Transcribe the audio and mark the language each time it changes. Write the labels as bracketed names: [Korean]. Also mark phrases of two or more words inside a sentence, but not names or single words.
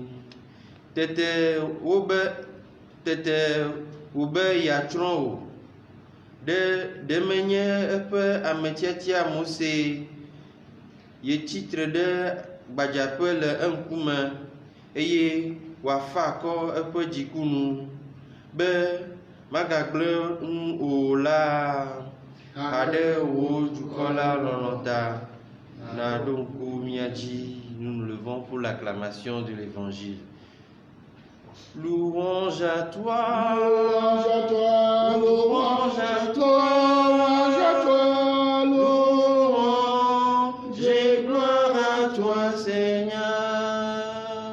[Ewe] Tete wobe yeatsrɔ̃ o, ɖe menye eƒe ametiatia Mose yetsitre ɖe gbadzaƒe le eŋkume eye wòafa akɔ eƒe dziku nu be magagblẽ nu o la. Haɖe wo dukɔ la lɔlɔ̃ta naɖo ŋku mia dzi. [French] Nous nous levons pour l'acclamation de l'Évangile. Louange à toi, Louange à toi, louange à toi, louange à toi, louange et gloire à toi, Seigneur.